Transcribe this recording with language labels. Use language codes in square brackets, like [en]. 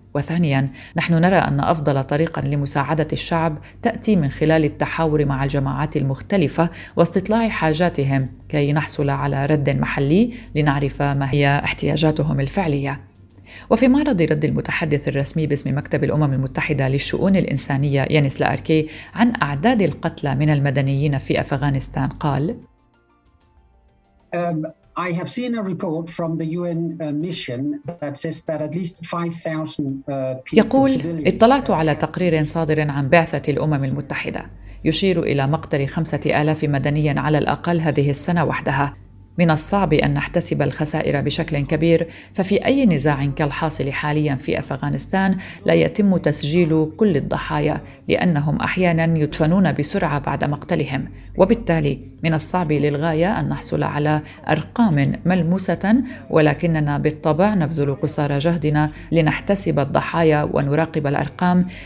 [ar] وثانياً، نحن نرى أن أفضل طريقة لمساعدة الشعب تأتي من خلال التحاور مع الجماعات المختلفة واستطلاع حاجاتهم كي نحصل على رد محلي لنعرف ما هي احتياجاتهم الفعلية. وفي معرض رد المتحدث الرسمي باسم مكتب الأمم المتحدة للشؤون الإنسانية يانس لاركي عن أعداد القتلى من المدنيين في أفغانستان قال: [en] I have seen a report from the UN mission that says that at least 5,000 people. [ar] يقول: اطلعت على تقرير صادر عن بعثة الأمم المتحدة يشير إلى مقتل 5,000 مدني على الأقل هذه السنة وحدها. من الصعب أن نحتسب الخسائر بشكل كبير، ففي أي نزاع كالحاصل حاليا في أفغانستان لا يتم تسجيل كل الضحايا لأنهم أحيانا يدفنون بسرعة بعد مقتلهم، وبالتالي من الصعب للغاية أن نحصل على أرقام ملموسة، ولكننا بالطبع نبذل قصارى جهدنا لنحتسب الضحايا ونراقب الأرقام،